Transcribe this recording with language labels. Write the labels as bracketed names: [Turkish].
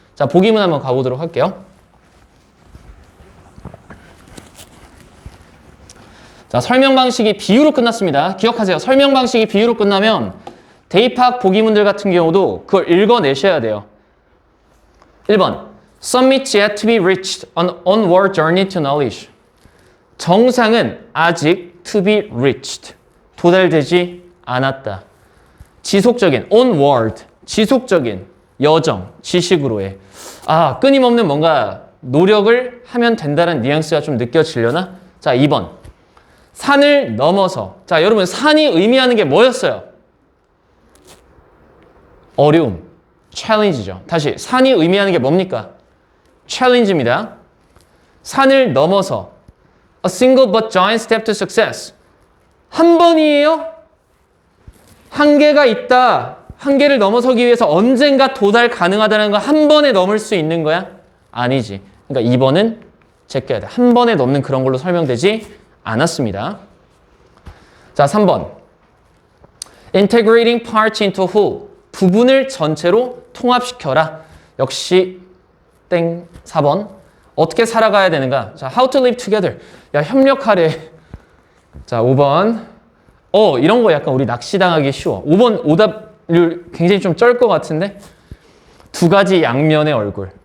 [Korean] 자, 보기문 한번 가보도록 할게요. 자, 설명 방식이 비유로 끝났습니다. 기억하세요. 설명 방식이 비유로 끝나면 대입학 보기문들 같은 경우도 그걸 읽어내셔야 돼요. 1번. [English] Summits yet to be reached, an onward journey to knowledge. [Korean] 정상은 아직 [English] to be reached. [Korean] 도달되지 않았다. 지속적인 onward, 지속적인 여정, 지식으로의 끊임없는 뭔가 노력을 하면 된다는 뉘앙스가 좀 느껴지려나? 자, 2번. 산을 넘어서. 자, 여러분 산이 의미하는 게 뭐였어요? 어려움, challenge죠. 다시 산이 의미하는 게 뭡니까? challenge입니다. 산을 넘어서 [English] a single but giant step to success. [Korean] 한 번이에요? 한계가 있다. 한계를 넘어서기 위해서 언젠가 도달 가능하다는 거 한 번에 넘을 수 있는 거야? 아니지. 그러니까 2번은 제껴야 돼. 한 번에 넘는 그런 걸로 설명되지 않았습니다. 자, 3번. [English] Integrating parts into whole. [Korean] 부분을 전체로 통합시켜라. 역시 땡 4번. 어떻게 살아가야 되는가? 자, [English] how to live together. [Korean] 야, 협력하래. 자, 5번. 이런 거 약간 우리 낚시당하기 쉬워. 5번 오답률 굉장히 좀 쩔 것 같은데 두 가지 양면의 얼굴.